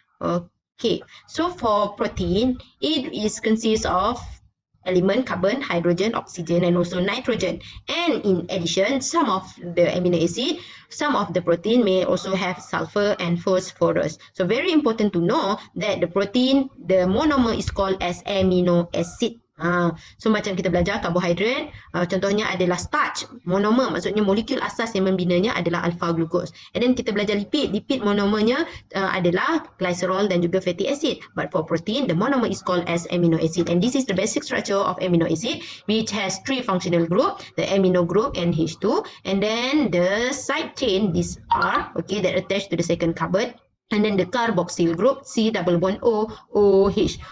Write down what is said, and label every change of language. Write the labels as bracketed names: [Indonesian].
[English] Okay, so for protein, it is consists of element carbon, hydrogen, oxygen, and also nitrogen. And in addition, some of the amino acid, some of the protein may also have sulfur and phosphorus. So very important to know that the protein, the monomer is called as amino acid. [Malay] So macam kita belajar karbohidrat, contohnya adalah starch, monomer, maksudnya molekul asas yang membinanya adalah alpha glucose. And then kita belajar lipid, lipid monomernya adalah glycerol dan juga fatty acid. [English] But for protein, the monomer is called as amino acid. And this is the basic structure of amino acid, which has three functional group, the amino group NH2, and then the side chain, this R, okay, that attached to the second carbon, and then the carboxyl group C double bond O OH.